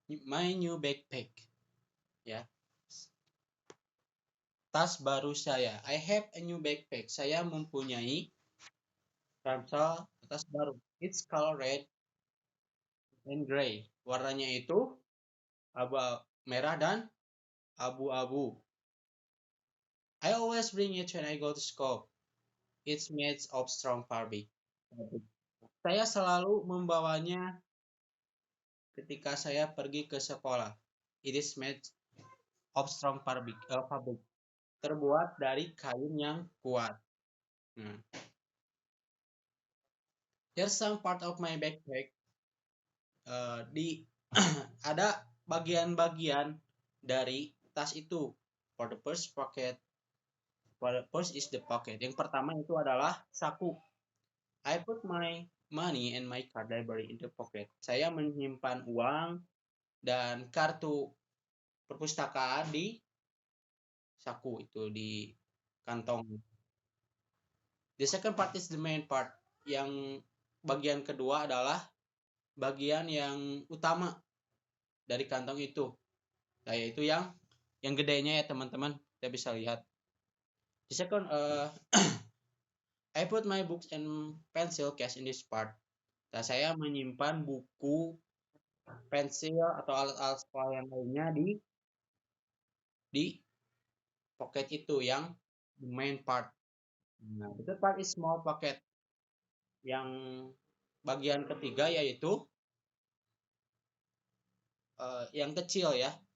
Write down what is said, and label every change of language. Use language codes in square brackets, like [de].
[en] My new backpack. [id] Ya, tas baru saya. [en] I have a new backpack. [id] Saya mempunyai ransel tas baru. [en] It's color red and gray. [id] Warnanya itu abu merah dan abu-abu. [en] I always bring it when I go to school. It's made of strong fabric. [id] Saya selalu membawanya ketika saya pergi ke sekolah. [en] It is made of strong fabric. [id] Terbuat dari kain yang kuat. Hmm. [en] There's some part of my backpack [id] di ada bagian-bagian dari tas itu. [en] For the first pocket, for the first is the pocket. [id] Yang pertama itu adalah saku. [en] I put my money and my card library in the pocket. [id] Saya menyimpan uang dan kartu perpustakaan di saku itu di kantong. [en] The second part is the main part. [id] Yang bagian kedua adalah bagian yang utama dari kantong itu. Nah, yaitu yang gedenya ya teman-teman. Kita bisa lihat. [en] The second I put my books and pencil case in this part. [id] Nah, saya menyimpan buku, pensil atau alat-alat sekolah yang lainnya di pocket itu yang main part. Nah, [en] itu part is small pocket. [id] Yang bagian ketiga yaitu yang kecil ya.